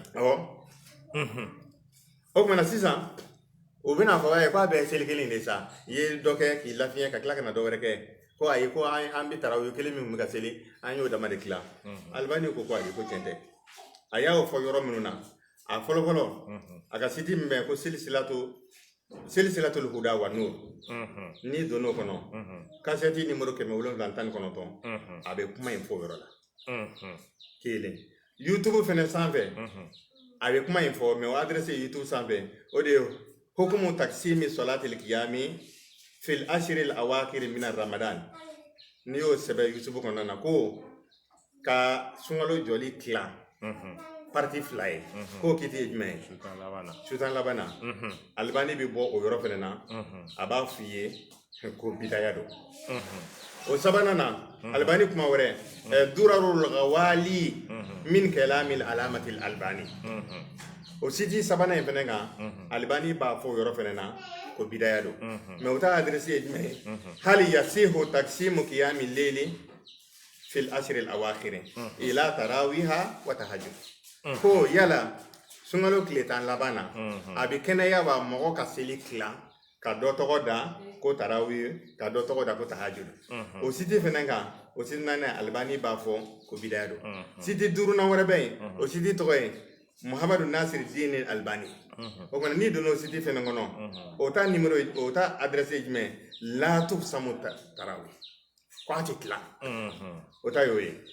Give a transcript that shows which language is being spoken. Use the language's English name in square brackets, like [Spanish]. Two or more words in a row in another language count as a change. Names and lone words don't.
[Bambara] awɔ o kumana sisan o bɛna fɔ ye k'a bɛɛ seli kelen de sa i ye dɔ kɛ k'i lafiɲɛ ka tila ka na dɔ wɛrɛ kɛ ko ayi ko an bɛ tarawele kelen min bɛ ka seli an y'o dama de tila Albani ko ayi ko tiɲɛ tɛ a y'o fɔ yɔrɔ minnu na a fɔlɔfɔlɔ a ka siti min bɛ ko [Arabic] سلسلة الهدى والنور [Bambara] n'i donn'o kɔnɔ kasɛti numéro 719 a bɛ kuma in fɔ o yɔrɔ la kelen YouTube fɛnɛ sanfɛ a bɛ kuma in fɔ mais o adresse YouTube sanfɛ o de ye [Arabic] حكم تقسيم صلاة القيام في العشر الأواخر من رمضان [Bambara] n'i y'o sɛbɛn YouTube kɔnɔna na ko ka sunkalo jɔli tila parti fila ye k'o kiti ye jumɛn ye sutan labanna Albani bɛ bɔ o yɔrɔ fɛnɛ na a b'a f'i ye ko bidaya don o sabanan na Albani kuma wɛrɛ [Arabic] الدرر الغوالي من كلام العلامة الألباني [Bambara] o siti sabanan in fɛnɛ kan Albani b'a fɔ o yɔrɔ fɛnɛ na ko bidaya don mais o ta adresse ye jumɛn ye [Arabic] هل يصح تقسيم قيام الليل في العشر الأواخر إلى تراويح وتهجد [Bambara] ko yala sunkalo tile 10 laban na a bɛ kɛnɛya wa mɔgɔ ka seli tilan ka dɔ tɔgɔ da ko tarawih ka dɔ tɔgɔ da ko tahajjud o siti fɛnɛ kan o siti naani Albani b'a fɔ ko bidaya don siti duurunan wɛrɛ bɛ yen o siti tɔgɔ ye Muhammadu Nasir Dini Albani o kɔni n'i donna o siti fɛnɛ kɔnɔ o ta numéro o ta adresse ye jumɛn [Arabic] لا تقسم التراويح [Bambara] ko a tɛ tilan o ta y'o ye